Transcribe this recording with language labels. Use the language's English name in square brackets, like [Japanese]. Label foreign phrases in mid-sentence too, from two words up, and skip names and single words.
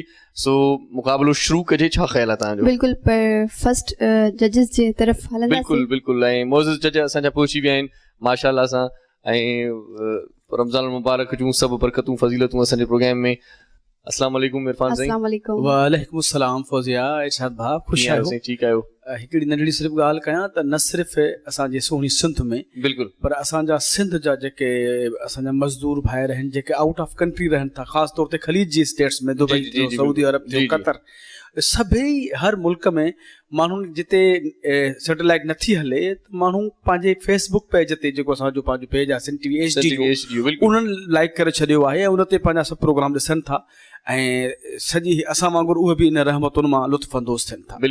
[Sindhi] सो मुक़ाबिलो शुरू कजे. छा ख़्यालु आहे तव्हांजो? बिल्कुलु. पर [English] first judges [Sindhi] जे तरफ़ हलंदासीं. बिल्कुलु बिल्कुलु. ऐं मोज़िज़ जज असांजा पहुची विया आहिनि माशाअल्लाह सां. ऐं रमज़ान मुबारक जूं सभु बरकतूं फज़ीलतूं असांजे प्रोग्राम में. [Arabic] السلام عليكم [Sindhi] इरफान साईं. [Arabic] السلام عليكم. وعليكم السلام [Sindhi] फौजिया. इरशाद भाउ ख़ुशि आहियो? ठीकु आहियो? हिकिड़ी नंढड़ी सिर्फ़ु ॻाल्हि कयां त न सिर्फ़ु असांजे सुहिणी सिंध में बिल्कुलु पर असांजा सिंध जा जेके असांजा मज़दूर भाइर आहिनि जेके [English] out of country [Sindhi] रहनि था, ख़ासि तौर ते ख़लीज जी स्टेट्स में, दुबई थियो, सऊदी अरब थियो, कतर, सभई हर मुल्क में माण्हुनि जिते सैटेलाइट नथी हले त माण्हू पंहिंजे फेसबुक पेज ते जेको असांजो पंहिंजो पेज आहे सिंध टीवी HD उन्हनि लाइक करे छॾियो आहे ऐं उन ते पंहिंजा सभु प्रोग्राम ॾिसनि था ऐं सॼी असां वांगुरु उहे बि इन रहमतुनि मां लुत्फ़ अंदोज़ थियनि था.